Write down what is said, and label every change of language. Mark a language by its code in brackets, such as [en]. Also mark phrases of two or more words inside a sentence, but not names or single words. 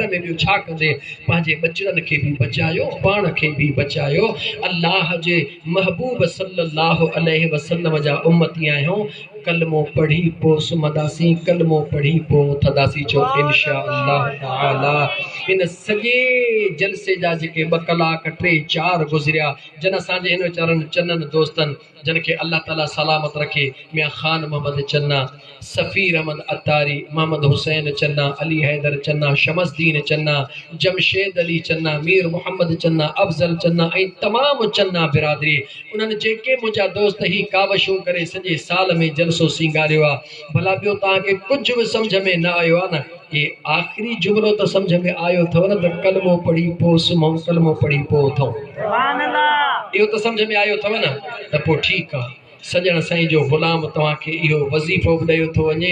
[sd] में ॿियो छा कंदे पंहिंजे बचड़नि खे बि बचायो पाण खे बि बचायो अल्लाह जे महबूब [ar] صلى الله عليه وسلم [sd] जा उम्मती आहियूं कलमो पढ़ी पो सुमदासी कलमो पढ़ी पो थदासी चो [ar] إن شاء الله تعالى [sd] इन सॼे जलसे जा जेके 2 कलाक 3-4 गुज़रिया जन असांजे हिन वीचारनि चननि दोस्तनि जिन खे [ar] الله تعالى [sd] सलामत रखे मियां ख़ान मोहम्मद चन्ना सफ़ीर अहमद अतारी मोहम्मद हुसैन चन्ना अली हैदर चन्ना शमसदीन चन्ना जमशेद अली चन्ना मीर मोहम्मद चन्ना अफजल चन्ना ऐं तमामु चन्ना बिरादरी उन्हनि जेके मुंहिंजा दोस्त ही कावशूं करे सॼे साल में जलसो सींगारियो आहे भला ॿियो तव्हांखे कुझु बि सम्झ में न आयो आहे न ये आख़िरी जुमिलो त सम्झ में आयो अथव न त कलमो पढ़ी पोइ सुम्हूं कलमो पढ़ी पोइ उथूं इहो त सम्झ में आयो अथव न त पोइ ठीकु आहे सजण साईं जो ग़ुलाम तव्हांखे इहो वज़ीफ़ो बि ॾेयो थो वञे